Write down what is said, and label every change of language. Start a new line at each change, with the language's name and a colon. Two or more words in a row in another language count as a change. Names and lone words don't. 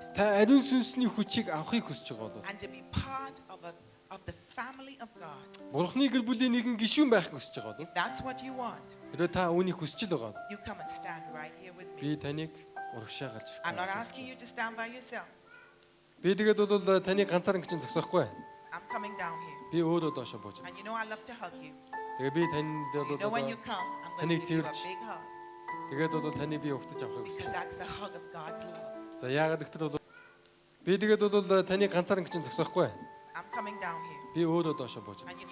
Mongolian: та ариун сүнсний хүчийг авахыг хүсэж байгаа бол
English: and to be part of the family of God,
Mongolian: Бурхны гэр бүлийн нэгэн гишүүн байхыг хүсэж байгаа бол
English: if that's what you want,
Mongolian: хэрвээ та үүнийг хүсэж л байгаа бол
English: you come and stand right here with me.
Mongolian: би таныг урагшаа галж.
English: I'm not asking you to stand by yourself.
Mongolian: Би тэгээд бол таны ганцаараа гэж зогсоохгүй.
English: I'm coming down here.
Mongolian: Би өөрөө доошоо бууж.
English: And you know I love to hug you.
Mongolian: Тэгээ би танд
English: So you know when you
Mongolian: бол
English: come, I'm going to give you a
Mongolian: Таныг
English: big hug
Mongolian: тэгээд бол таны би өгтөж авахыг
English: because
Mongolian: хүсэж.
English: that's the hug of God's love.
Mongolian: За яагаад гэвэл би тэгээд бол таны ганцаараа гэж зогсоохгүй.
English: I'm coming down here.
Mongolian: Би өөрөө доошоо бууж.
English: And you